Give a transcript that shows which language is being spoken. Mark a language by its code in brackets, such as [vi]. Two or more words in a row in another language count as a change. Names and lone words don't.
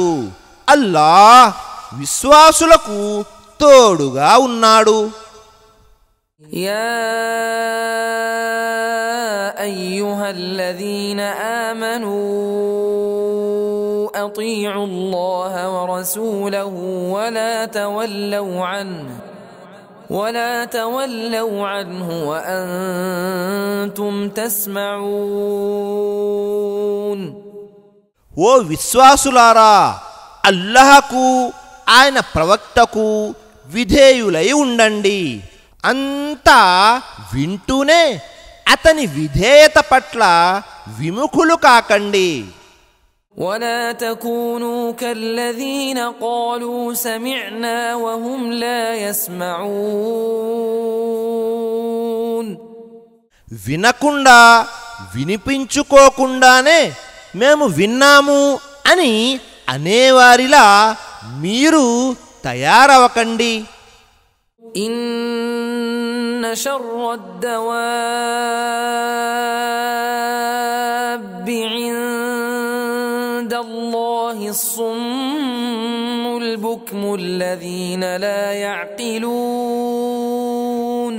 [te] అల్లాహ్ విశ్వాసులకు తోడుగా ఉన్నాడు. [ar] يا أيها الذين آمنوا أطيعوا الله ورسوله ولا تولوا عنه وأنتم تسمعون. [te] ఓ విశ్వాసులారా, అల్లాహకు ఆయన ప్రవక్తకు విధేయులై ఉండండి. అంతా వింటూనే అతని విధేయత పట్ల విముఖులు కాకండి. [ar] ولا تكونوا كالذين قالوا سمعنا وهم لا يسمعون. [te] వినకుండా వినిపించుకోకుండానే మేము విన్నాము అని అనేవారిలా మీరు తయారవకండి. [ar] إن شر الدواب عند الله الصم البكم الذين لا يعقلون.